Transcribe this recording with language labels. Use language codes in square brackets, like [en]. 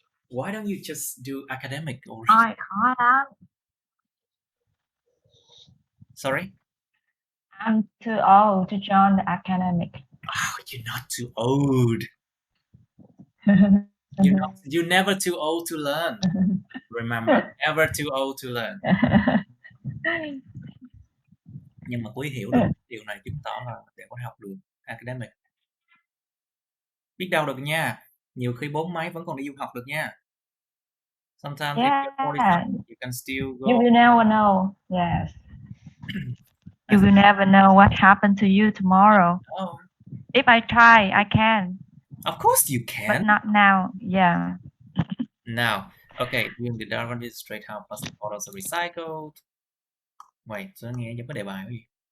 [en] Why don't you just do academic or... [vi] Thôi, khó lắm. [en] Sorry? I'm too old to join the academic. Oh, you're not too old. You're never too old to learn. Remember, never too old to learn. [vi] Nhưng mà Quý hiểu được điều này chứng tỏ là để có học được academic. Biết đâu được nha. Nhiều khi 4 mấy vẫn còn đi du học được nha. [en] Sometimes if you're 45, you can still go. You will never know. Yes. You will never know what happened to you tomorrow. Oh. If I try, I can. Of course you can. But not now. Yeah. Now, okay, during the Darwin illustrate how plastic bottles are recycled. [vi] Wait, so nghe giống cái đề bài gì?